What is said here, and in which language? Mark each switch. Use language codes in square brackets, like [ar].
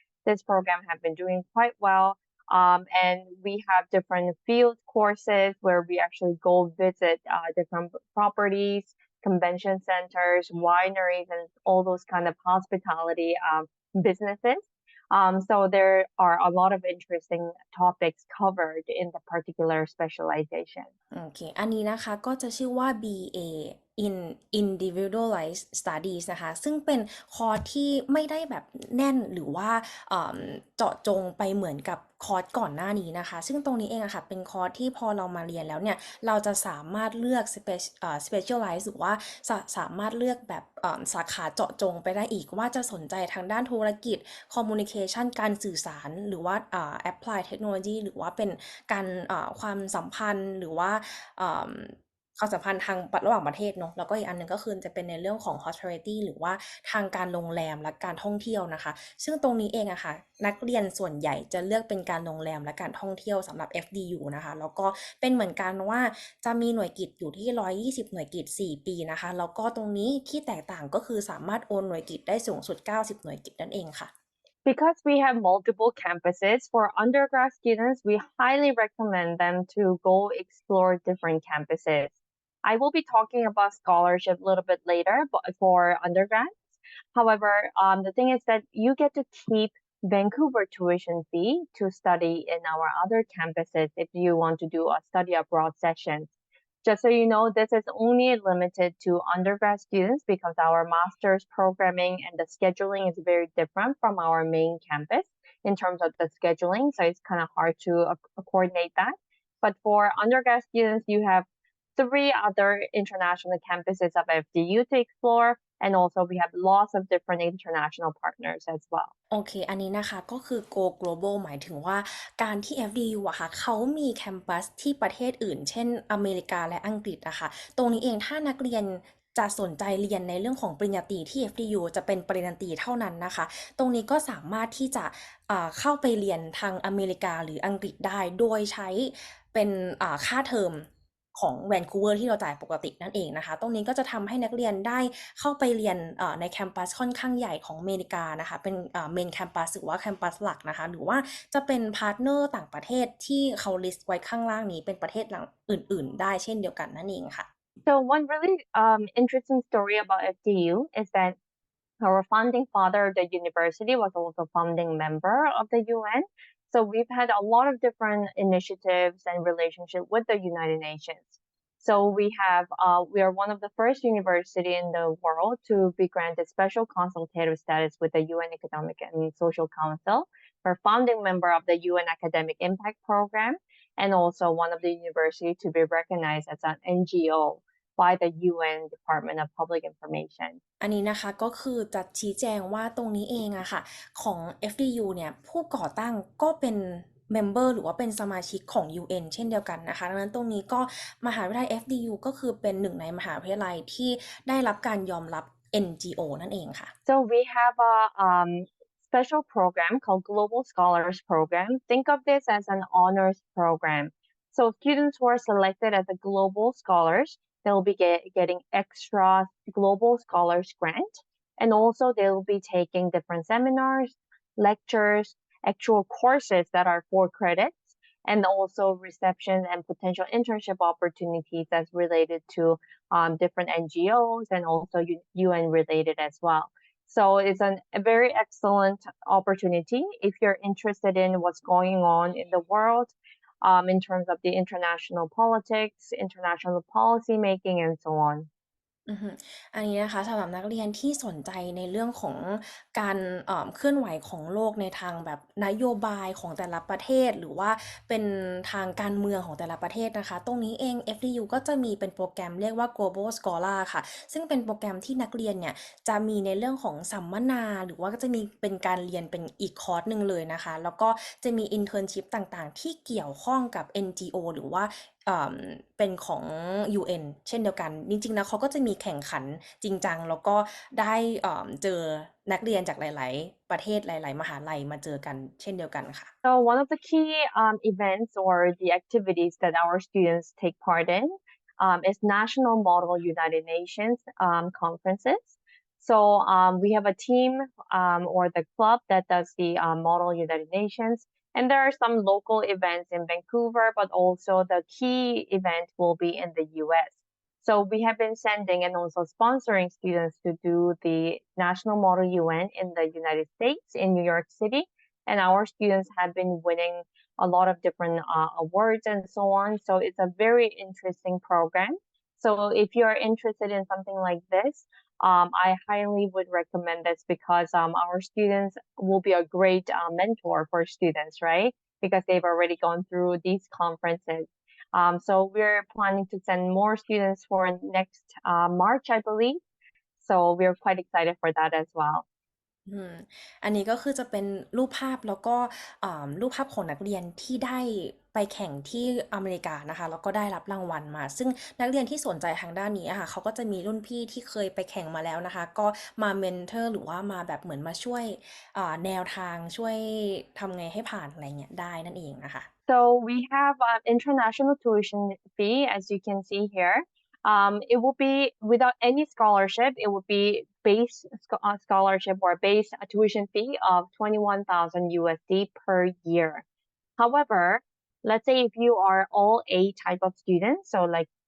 [en] This program has been doing quite well. And we have different field courses where we actually go visit different properties, convention centers, wineries, and all those kind of hospitality businesses. So there are a lot of interesting topics covered in the particular specialization. [th] โอเคอันนี้นะคะก็จะชื่อว่า BA in Individualized Studies นะคะซึ่งเป็นคอร์สที่ไม่ได้แบบแน่นหรือว่าเจาะจงไปเหมือนกับคอร์สก่อนหน้านี้นะคะซึ่งตรงนี้เองอะค่ะเป็นคอร์สที่พอเรามาเรียนแล้วเนี่ยเราจะสามารถเลือก specialize หรือว่าสามารถเลือกแบบสาขาเจาะจงไปได้อีกว่าจะสนใจทางด้านธุรกิจ communication การสื่อสารหรือว่า [en] apply technology [th] หรือว่าเป็นการความสัมพันธ์หรือว่า ความสัมพันธ์ทางระหว่างประเทศเนาะแล้วก็อีกอันนึงก็คือจะเป็นในเรื่องของ hospitality หรือว่าทางการโรงแรมและการท่องเที่ยวนะคะซึ่งตรงนี้เองอะค่ะนักเรียนส่วนใหญ่จะเลือกเป็นการโรงแรมและการท่องเที่ยวสำหรับ FDU นะคะแล้วก็เป็นเหมือนกันว่าจะมีหน่วยกิตอยู่ที่120หน่วยกิต4ปีนะคะแล้วก็ตรงนี้ที่แตกต่างก็คือสามารถโอนหน่วยกิตได้สูงสุด90หน่วยกิตนั่นเองค่ะ [en] Because we have multiple campuses, for undergrad students, we highly recommend them to go explore different campuses. I will be talking about scholarship a little bit later, but for undergrads. However, the thing is that you get to keep Vancouver tuition fee to study in our other campuses if you want to do a study abroad sessions. Just so you know, this is only limited to undergrad students because our master's programming and the scheduling is very different from our main campus in terms of the scheduling. So it's kind of hard to coordinate that. But for undergrad students, you have three other international campuses of FDU to explore. And also we have lots of different international partners as well. [th] โอเค อันนี้นะคะก็คือ Go Global หมายถึงว่าการที่ FDU อะค่ะเขามีแคมปัสที่ประเทศอื่น เช่นอเมริกาและอังกฤษอะค่ะตรงนี้เองถ้านักเรียนจะสนใจเรียนในเรื่องของปริญญาตรีที่ FDU จะเป็นปริญญาตรีเท่านั้นนะคะ ตรงนี้ก็สามารถที่จะ เข้าไปเรียนทางอเมริกาหรืออังกฤษได้ โดยใช้เป็นค่าเทอมของแวนคูเวอร์ที่เราจ่ายปกตินั่นเองนะคะ ตรงนี้ก็จะทำให้นักเรียนได้เข้าไปเรียนในแคมปัสค่อนข้างใหญ่ของอเมริกานะคะ เป็นเมนแคมปัสหรือว่าแคมปัสหลักนะคะ หรือว่าจะเป็นพาร์ทเนอร์ต่างประเทศที่เขาลิสต์ไว้ข้างล่างนี้เป็นประเทศอื่นๆได้เช่นเดียวกันนั่นเองค่ะ [en] So one really interesting story about FDU is that our founding father of the university was also founding member of the UN. So we've had a lot of different initiatives and relationship with the United Nations. So we are one of the first university in the world to be granted special consultative status with the UN Economic and Social Council. We're founding member of the UN Academic Impact Program and also one of the university to be recognized as an NGO by the UN Department of Public Information. [th] อันนี้นะคะก็คือจะชี้แจงว่าตรงนี้เองอะค่ะของ FDU เนี่ยผู้ก่อตั้งก็เป็นเมมเบอร์หรือว่าเป็นสมาชิกของ UN เช่นเดียวกันนะคะดังนั้นตรงนี้ก็มหาวิทยาลัย FDU ก็คือเป็นหนึ่งในมหาวิทยาลัยที่ได้รับการยอมรับ NGO นั่นเองค่ะ [en] So we have a special program called Global Scholars Program. Think of this as an honors program. So students who are selected as a global scholars, they'll be getting extra global scholars grant. And also they'll be taking different seminars, lectures, actual courses that are 4 credits, and also reception and potential internship opportunities that's related to different NGOs and also UN related as well. So it's a very excellent opportunity if you're interested in what's going on in the world in terms of the international politics, international policy making, and so on. [th] อันนี้นะคะสำหรับนักเรียนที่สนใจในเรื่องของการเคลื่อนไหวของโลกในทางแบบนโยบายของแต่ละประเทศหรือว่าเป็นทางการเมืองของแต่ละประเทศนะคะตรงนี้เอง FDU ก็จะมีเป็นโปรแกรมเรียกว่า Global Scholar ค่ะซึ่งเป็นโปรแกรมที่นักเรียนเนี่ยจะมีในเรื่องของสัมมนาหรือว่าก็จะมีเป็นการเรียนเป็นอีกคอร์สหนึ่งเลยนะคะแล้วก็จะมี internship ต่างๆที่เกี่ยวข้องกับ NGO หรือว่า เป็นของ UN เช่นเดียวกันจริงๆแล้วเขาก็จะมีแข่งขันจริงจังแล้วก็ได้เจอนักเรียนจากหลายๆประเทศหลายๆมหาลัยมาเจอกันเช่นเดียวกันค่ะ [en] So one of the key events or the activities that our students take part in is National Model United Nations conferences. So we have a team or the club that does the Model United Nations. And there are some local events in Vancouver, but also the key event will be in the US. So we have been sending and also sponsoring students to do the National Model UN in the United States in New York City. And our students have been winning a lot of different awards and so on. So it's a very interesting program. So if you're interested in something like this, I highly would recommend this because our students will be a great mentor for students, right? Because they've already gone through these conferences. So we're planning to send more students for next March, I believe. So we're quite excited for that as well. [th] อันนี้ก็คือจะเป็นรูปภาพแล้วก็รูปภาพของนักเรียนที่ได้ไปแข่งที่อเมริกานะคะแล้วก็ได้รับรางวัลมาซึ่งนักเรียนที่สนใจทางด้านนี้ค่ะเขาก็จะมีรุ่นพี่ที่เคยไปแข่งมาแล้วนะคะก็มาเมนเทอร์หรือว่ามาแบบเหมือนมาช่วยแนวทางช่วยทำไงให้ผ่านอะไรเงี้ยได้นั่นเองนะคะ [en] So we have international tuition fee, as you can see here. It will be without any scholarship. It would be base scholarship or base tuition fee of 21,000 USD per year. However, let's say if you are all A type of students, so like